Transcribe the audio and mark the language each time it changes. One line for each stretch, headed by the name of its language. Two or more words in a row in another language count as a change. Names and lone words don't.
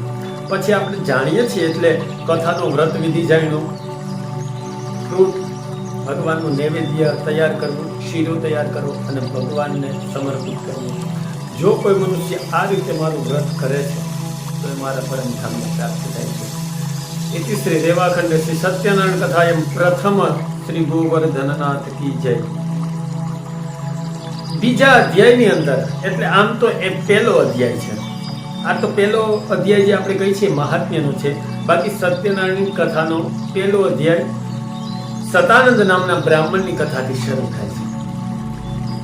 Gujarati: પછી આપણે જાણીએ છીએ એટલે કથાનો વ્રત વિધિ જાણ્યો, ફ્રૂટ ભગવાનનું નૈવેદ્ય તૈયાર કરવું, શીરો તૈયાર કરવો અને ભગવાનને સમર્પિત કરવું. જો કોઈ મનુષ્ય આ રીતે મારું વ્રત કરે છે તો એ મારા પરમધામને પ્રાપ્ત થાય છે.
Sanskrit: इति श्री रेवाखंड श्री सत्यनारायण कथायम प्रथम श्री गोवर्धननाथ
Hindi: की जय.
Gujarati: બીજા અધ્યાયની અંદર, એટલે આમ તો એ પહેલો અધ્યાય છે, આ તો પહેલો અધ્યાય જે આપણે કહી છે મહાત્મ્યનો છે. બાકી સત્યનારાયણની કથાનો પહેલો અધ્યાય સતાનંદ નામના બ્રાહ્મણની કથાથી શરૂ થાય છે.